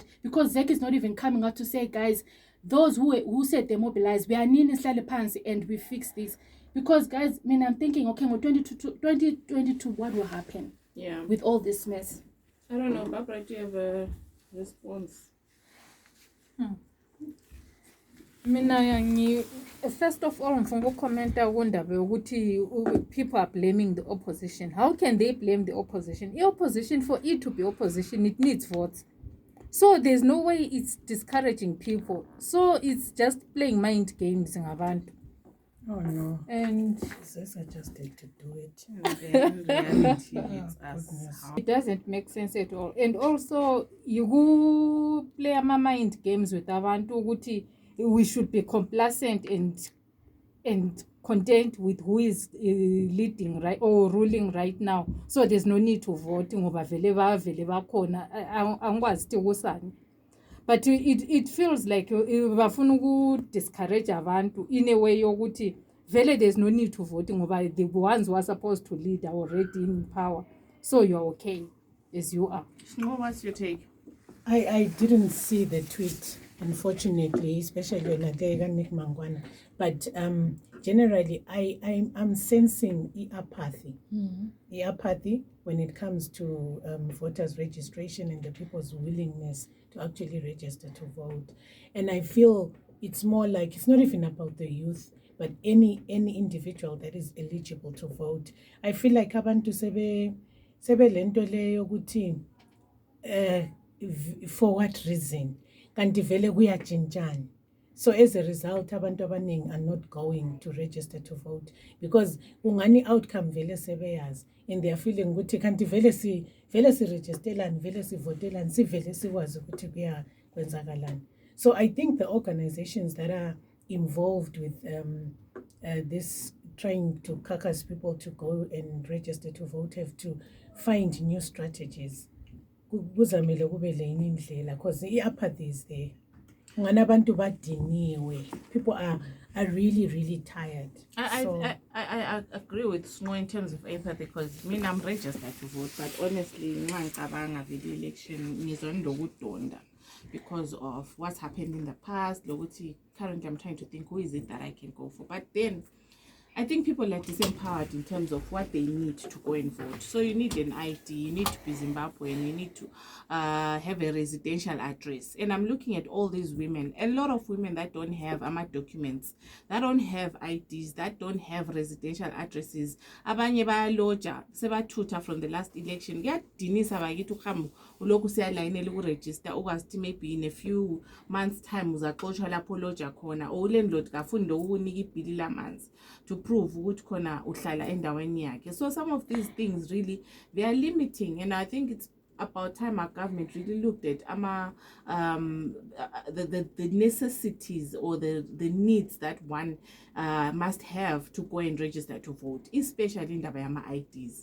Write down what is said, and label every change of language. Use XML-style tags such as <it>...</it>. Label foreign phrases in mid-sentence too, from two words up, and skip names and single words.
<en>Because ZEC is not even coming out to say, guys, those who said they mobilized, we are nearly slightly pants and we fix this. Because guys, I'm thinking, okay, 2022, what will happen? Yeah. With all this mess? I don't know, Barbara, do you have a response? First of all,</en> <nd>ngifuna ukomenta kundaba yokuthi</nd> <en>people are blaming the opposition. How can they blame the opposition? The opposition, for it to be opposition, it needs votes. So there's no way it's discouraging people. So it's just playing mind games ngabantu. Oh no. And Zesa just had to do it. And then reality hits us. it doesn't make sense at all. And also, you play mind games with</en> <nd>abantu ukuthi</nd> <en>we should be complacent and content with who is leading right or ruling right now. So there's no need to vote</en> <nd>ngoba vele bakhona angikwazi ukuthi kusani.</nd> <en>But it feels like</en> <nd>bafuna uku discourage abantu</nd> <en>in a way</en> <nd>yokuthi vele</nd> <en>there's no need to vote ngoba the ones who are supposed to lead are already in power. So you're okay as you are. What's your take? I didn't see the tweet, unfortunately, especially when I Nick Mangwana. But generally, I'm sensing apathy. The apathy when it comes to voters' registration and the people's willingness to actually register to vote. And I feel it's more like, it's not even about the youth, but any individual that is eligible to vote. I feel like</en> <nd>abantu sebe lento leyo ukuthi</nd> <en>for what reason?</en> <nd>Kanti vele kuyajintshana.</nd> <en>So as a result,</en> <nd>abantu abaningi</nd> <en>are not going to register to vote because</en> <nd>ungani outcome vele sebeyazi</nd> <en>and they are feeling</en> <nd>ukuthi kanti vele si registerlani, vele si votelani, si vele sikwazi ukuthi kuya kwenzakalani.</nd> <en>So I think the organizations that are involved with this trying to caucus people to go and register to vote have to find new strategies.</en> <nd>Kuzamele kube lenye indlela</nd> <en>because apathy is there.</en> <nd>Nganabantu badiniwe.</nd> <en>People are really tired. I agree with Smo in terms of apathy because I'm registered to vote, but honestly, ngicabanga the election ngizondokudonda because of what's happened in the past. Currently, I'm trying to think who is it that I can go for, but then I think people are disempowered in terms of what they need to go and vote. So you need an ID, you need to be Zimbabwean, you need to have a residential address. And I'm looking at all these women, a lot of women that don't have documents, that don't have IDs, that don't have residential addresses.</en> <nd>Abanye bayaloja, sebathuta</nd> <en>from the last election.</en> <nd>Kuyadinisa bakithi uhambo uloku siyalayinela ukuregister ukwazi</nd> <en>maybe in a few months time</en> <nd>uzaxoshwa lapho loja khona or landlord kafuni ukunika ibhili lamanzi</nd> <en>to prove</en> <nd>ukuthi khona uhlala endaweni yakhe.</nd> <en>So some of these things really they are limiting, and I think it's about time our government really looked at the necessities or the needs that one must have to go and register to vote, especially in the IDs.</en>